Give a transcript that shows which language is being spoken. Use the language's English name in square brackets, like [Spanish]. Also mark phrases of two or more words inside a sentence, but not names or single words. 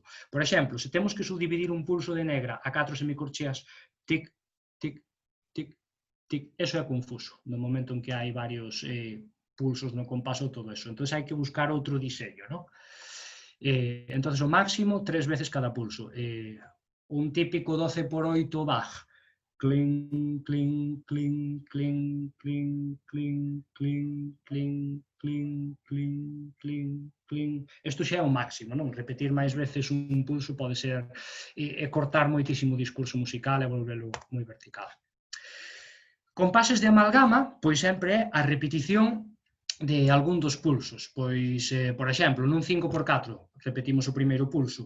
[Galician] Por exemplo, se temos que subdividir un pulso de negra a 4 semicorcheas, tic, tic, tic, tic, eso é confuso, no momento en que hai varios pulsos no compaso, todo eso. Entón, hai que buscar outro diseño, ¿no? Entón, o máximo 3 veces cada pulso. Un típico 12x8 Bach. Cling, cling, cling, cling, cling, cling, cling, cling, cling, cling, cling, cling. Isto xa é o máximo, non? Repetir máis veces un pulso pode ser cortar moitísimo o discurso musical e volvelo moi vertical. Compases de amalgama, pois sempre é a repetición de algún dos pulsos. Pois, por exemplo, nun 5x4 repetimos o primeiro pulso.